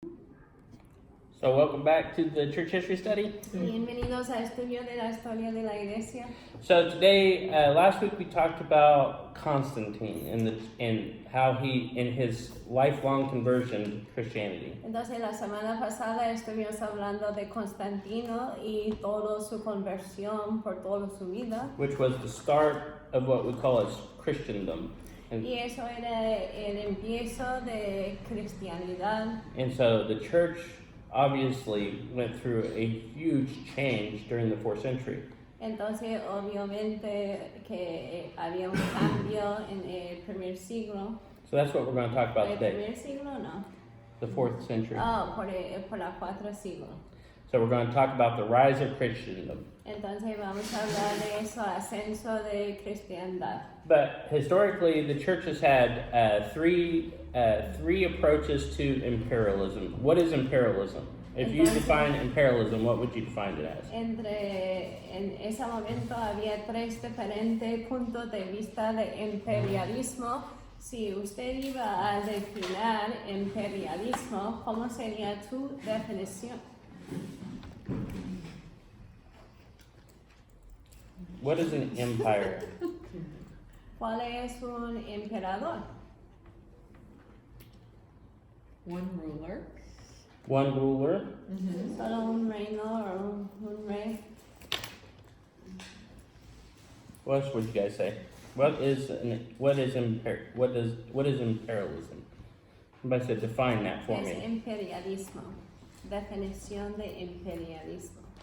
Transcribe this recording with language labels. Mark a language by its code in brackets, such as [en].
[en] So welcome back to the church history study. [es] Bienvenidos a estudio de la historia de la iglesia. [en] So today, last week we talked about Constantine and how he, in his lifelong conversion to Christianity. [es] Entonces la semana pasada estuvimos hablando de Constantino y toda su conversión por toda su vida. [en] Which was the start of what we call as Christendom. [es] Y eso era el empiezo de cristianidad. [en] And so the church obviously went through a huge change during the 4th century. [es] Entonces, obviamente que había un cambio en el primer siglo. [en] So that's what we're going to talk about [es] ¿El [en] today. [es] primer siglo? No. [en] The 4th century. [es] Por la 4 siglo. [en] So we're going to talk about the rise of Christendom. [es] Entonces vamos a hablar de eso, ascenso de cristiandad. [en] But historically, the church has had three approaches to imperialism. What is imperialism? If you define imperialism, what would you define it as? [es] En ese momento había tres diferentes puntos de vista de imperialismo. Si usted iba a definir imperialismo, ¿cómo sería tu definición? [en] What is an empire? [es] ¿Cuál es un emperador? [en] One ruler. One ruler. Mm-hmm. [es] Solo un reino o un rey. [en] What else would you guys say? What is imperialism? Somebody said define that for [es] Es [en] me. [es] imperialismo. Definición de imperialismo.